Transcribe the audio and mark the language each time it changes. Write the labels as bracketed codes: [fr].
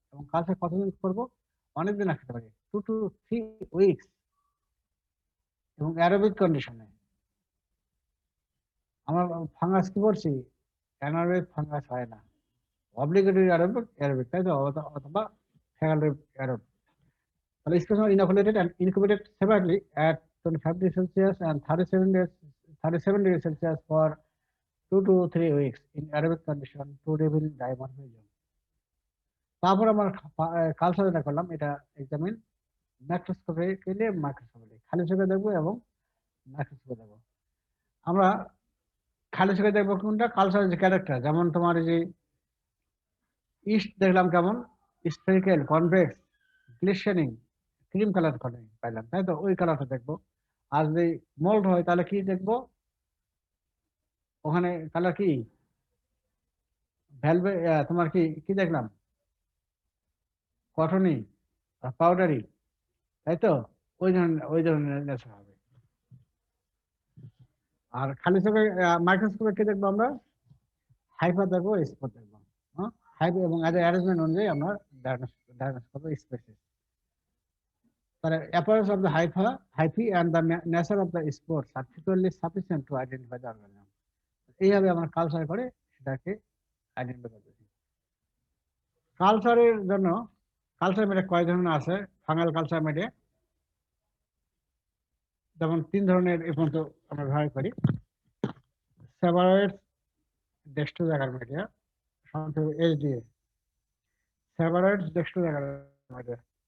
[bn] এবং কালচার কতদিন করবো? অনেকদিন রাখতে পারি, 2 to 3 উইকস, এবং অ্যারোবিক কন্ডিশনে। আমরা ফাঙ্গাস কি করছি, অ্যানারোবিক ফাঙ্গাস হয় না, অব্লিগেটরি অ্যারোবিক, তাই তো, অথবা ফ্যাকাল্টেটিভ অ্যারোবিক। [en] তাহলে specimen inoculated and incubated separately at 25 degrees Celsius and 37 degrees Celsius for 2 to 3 weeks in aerobic condition to reveal dimorphism. [bn] তারপর আমরা কালচার যেটা করলাম, এটা এক্সামিন ম্যাক্রোস্কোপিক্যালি, মাইক্রোস্কোপিক্যালি, খালি চোখে দেখবো এবং মাইক্রোস্কোপে দেখবো। আমরা খালি চোখে দেখবো কোনটা, কালচারের যে ক্যারেক্টার, যেমন তোমার এই যে ইস্ট দেখলাম কেমন স্ফেরিক্যাল, কনভেক্স, গ্লিসারিং, ক্রিম কালার পাইলাম, তাই তো, ওই কালারটা দেখবো। আর যদি মোল্ড হয় তাহলে কি দেখবো, ওখানে কালার কি ভ্যালভে, তোমার কি কি দেখলাম, কটনি, পাউডারি, তাই তো, ওই ধরনের নেশা হবে। আর খালি চোখে মাইক্রোস্কোপে কি দেখবো আমরা, হাইফা দেখবো, স্পট দেখবো, হ্যাঁ, হাইফা এবং অ্যারেঞ্জমেন্ট অনুযায়ী আমরা ডায়াগনোস করবো স্পেসিস। [en] তাহলে appearance of the hyphae and the nature of the spores are frequently sufficient to identify the organism. [bn] এইভাবে আমরা কালচার করে সেটাকে আইডেন্টিফাই করতেছি। কালচারের জন্য কালচার মিডিয়া কয় ধরনের আছে, ফাঙ্গাল কালচার মিডিয়া যেমন 3 ধরনের এই পর্যন্ত আমরা ব্যবহার করি। সেভারয়েডস ডেক্সট্রোজ অ্যাগার মিডিয়া, সংক্ষেপে SDA, সেভারয়েডস ডেক্সট্রোজ অ্যাগার মিডিয়া।